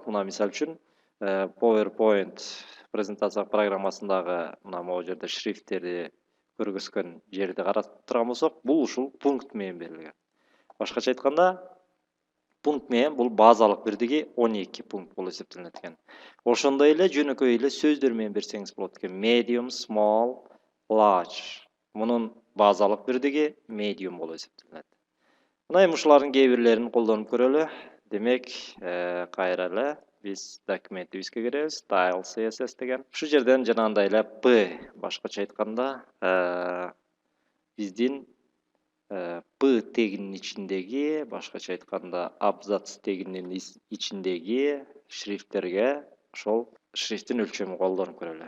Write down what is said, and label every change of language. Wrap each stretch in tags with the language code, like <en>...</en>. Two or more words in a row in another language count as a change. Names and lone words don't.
<ky>Мына мисал үчүн PowerPoint презентация программасындагы мына могу жерде шрифттерди көргөзгөн жерди карап турган болсок, бул ушул пункт менен берилген. Башкача айтканда, пункт менен бул базалык бирдиги 12 пункт болуп эсептелет экен. Ошондой эле жөнөкөй эле сөздөр менен берсеңиз болот экен.</ky> <en>Medium, small, large.</en> <ky>Мунун базалык бирдиги medium болуп эсептелет. Мына эми ушулардын кээ бирлерин колдонуп көрөлү. Демек, кайра эле биз документибизге киребиз. Style CSS деген. Ушу жерден жанагындай эле P, башкача айтканда, биздин P тегинин ичиндеги, башкача айтканда, абзац тегинин ичиндеги шрифттерге ошол шрифттин өлчөмүн колдонуп көрөлү.</ky>